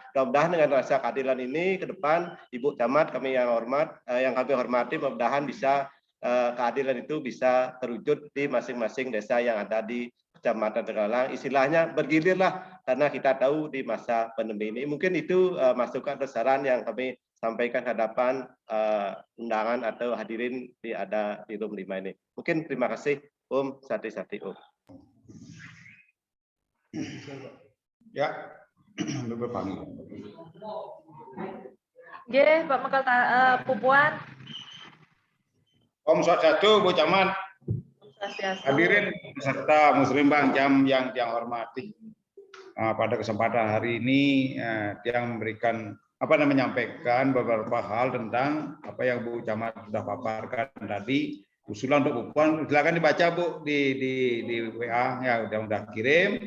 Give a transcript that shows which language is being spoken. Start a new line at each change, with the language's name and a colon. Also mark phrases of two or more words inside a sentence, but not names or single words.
Indonesian: Mudah-mudahan dengan rasa keadilan ini ke depan Ibu Camat kami yang kami hormati, mudah-mudahan bisa keadilan itu bisa terwujud di masing-masing desa yang ada di Kecamatan Tegalalang. Istilahnya bergilirlah karena kita tahu di masa pandemi ini. Mungkin itu masukan atau saran yang kami sampaikan ke hadapan undangan atau hadirin ada di room 5 ini. Mungkin terima kasih
Sanskrit: Om Sati Om.
Indonesian: Ya, Nggih, Pak Mekal Pupuan.
Sanskrit: Om Swastiastu,
Indonesian: Bu Camat. Swastiastu. Hadirin peserta Muslim Bang Jam yang hormati. Pada kesempatan hari ini dia memberikan menyampaikan beberapa hal tentang apa yang Bu Camat sudah paparkan tadi. Usulan untuk Pupuan, silakan dibaca Bu di WA ya udah kirim.